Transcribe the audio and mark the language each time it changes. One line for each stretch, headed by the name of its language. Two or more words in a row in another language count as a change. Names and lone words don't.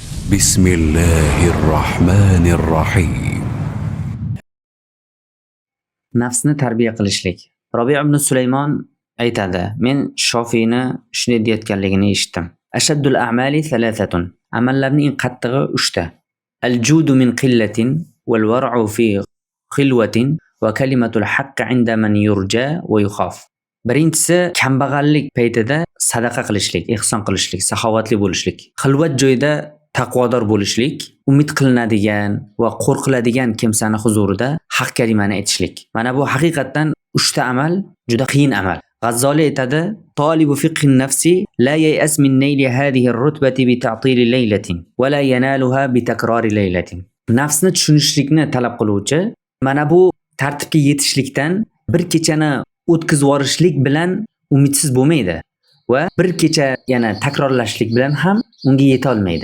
Arabic: بسم الله الرحمن الرحيم.
Uzbek: Nafsni tarbiya qilishlik. Robi' ibn Sulaymon aytadi: Men Shofiyni shunday deyotganligini eshitdim.
Arabic: أشد الأعمال ثلاثة.
Uzbek: Amallarning eng qattig'i 3 ta.
Arabic: الجود من قلة والورع في خلوة وكلمة الحق عند من يرجى ويخاف.
Uzbek: Birinchisi kambag'allik paytida sadaqa qilishlik, ihson qilishlik, saxovatli bo'lishlik. Xilvat joyda taqvodor bo'lishlik, umid qilinadigan va qo'rqiladigan kimsani huzurida haq kalimani aytishlik. Mana bu haqiqatdan 3 ta amal juda qiyin amal.
Arabic: G'azzoli aytadi: "طالب فقه النفس لا ييأس من نيل هذه الرتبة بتعطيل ليلة ولا ينالها بتكرار ليلة."
Uzbek: Nafsni tushunishlikni talab qiluvchi mana bu tartibga yetishlikdan bir kechani o'tkazib yuborishlik bilan umidsiz bo'lmaydi va bir kecha yana takrorlashlik bilan ham unga yeta olmaydi.